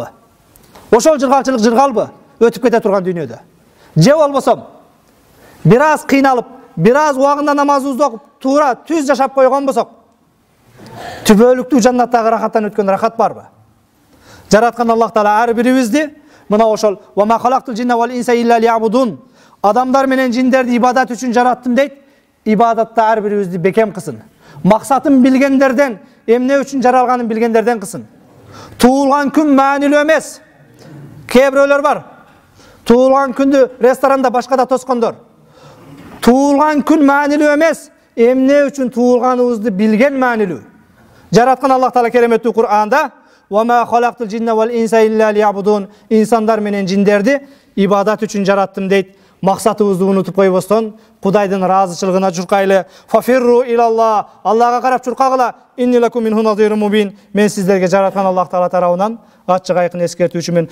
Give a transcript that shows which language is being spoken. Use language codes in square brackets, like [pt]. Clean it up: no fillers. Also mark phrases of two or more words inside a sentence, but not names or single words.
[ky] Ошол жыргалчылык жыргалбы? Өтүп кете турган дүйнөдө. Же болбосо, бир аз кыйналып, бир аз убагында намазыбызды окуп, туура түз жашап койгон болсок, түбөлүктүү жаннаттагы рахаттан өткөн рахат барбы? Жараткан Аллах Таала ар бирибизди мына ошол [ar] وما خلقت الجن والإنس إلا ليعبدون. [ky] Адамдар менен жиндерди ибадат үчүн жараттым дейт. Ибадатта ар бирибизди бекем кылсын. Максатын билгендерден, эмне үчүн жаралганын билгендерден кылсын. Туулган күн маанилүү эмес. Кээ бирөөлөр бар. Туулган күндү ресторанда башкада тоскондор. Туулган күн маанилүү эмес. Эмне үчүн туулганыбызды билген маанилүү. Жараткан Аллах Таала кереметтүү Кур'анда [ar] وَمَا خَلَقْتُ الْجِنَّ وَالْإِنْسَ إِلَّا لِيَعْبُدُونَ. [ky] İnsanlar менен жиндерди ибадат үчүн жараттым дейт. Максатыбызды унутуп койбостон, Кудайдын ыраазычылыгына журкайлы. [ar] ففروا إلى الله. [ky] Аллага карап журкагыла. [ar] إني لكم منه نذير مبين. [ky] Мен сиздерге жараткан Аллах Таала тарабынан ачык айкын эскертүүчүмүн.